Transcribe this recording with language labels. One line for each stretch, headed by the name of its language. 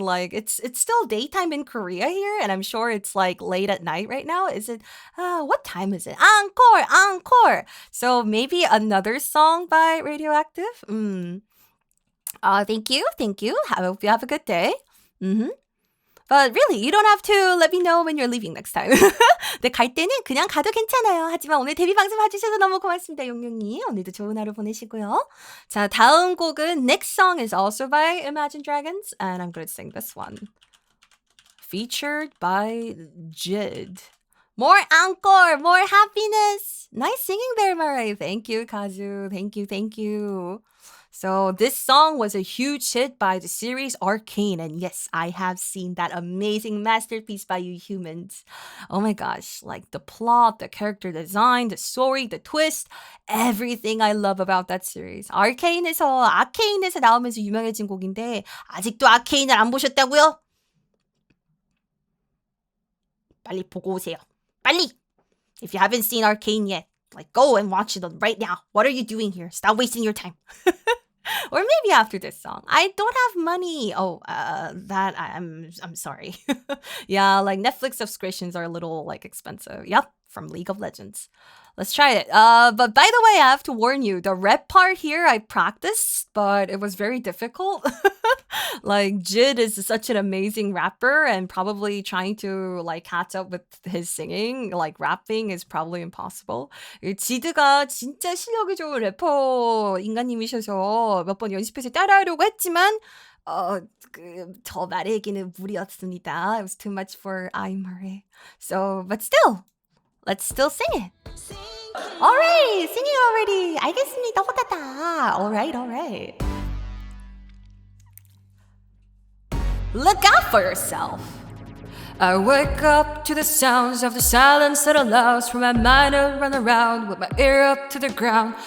English: Like it's still daytime in Korea here, and I'm sure it's like late at night right now. Is it? What time is it? Encore, encore. So maybe another song by Radioactive. Thank you, thank you. I hope you have a good day. But really, you don't have to let me know when you're leaving next time.
Korean: 근데 갈 때는 그냥 가도 괜찮아요. 하지만 오늘 데뷔 방송 봐주셔서 너무 고맙습니다, 용용님. 오늘도 좋은 하루 보내시고요. 자, 다음 곡은
English: Next song is also by Imagine Dragons, and I'm going to sing this one. Featured by Jid. More encore, more happiness. Nice singing there, Mare. Thank you, Kazu. Thank you, thank you. So this song was a huge hit by the series Arcane, and yes, I have seen that amazing masterpiece by you humans. Oh my gosh, like the plot, the character design, the story, the twist, everything I love about that series.
Korean: 아케인에서 나오면서 유명해진 곡인데 아직도 아케인을 안 보셨다고요? 빨리 보고 오세요. 빨리!
English: If you haven't seen Arcane yet, like go and watch it right now. What are you doing here? Stop wasting your time. Or maybe after this song. I don't have money. Oh, that I'm sorry. Yeah, like Netflix subscriptions are a little like expensive. Yep, from League of Legends. Let's try it. But by the way, I have to warn you, the rap part here I practiced, but it was very difficult. Like Jid is such an amazing rapper, and probably trying to like catch up with his singing, like rapping, is probably impossible.
Korean: 지드가 진짜 실력이 좋은 래퍼 인간님이셔서 몇 번 연습해서 따라하려고 했지만 저 말에게는 무리였습니다.
English: It was too much for Mare. So, but still, let's still sing it. Alright, singing already.
Korean: 알겠습니다. 호다다. Alright.
English: Look out for yourself. I wake up to the sounds of the silence that allows for my mind to run around with my ear up to the ground.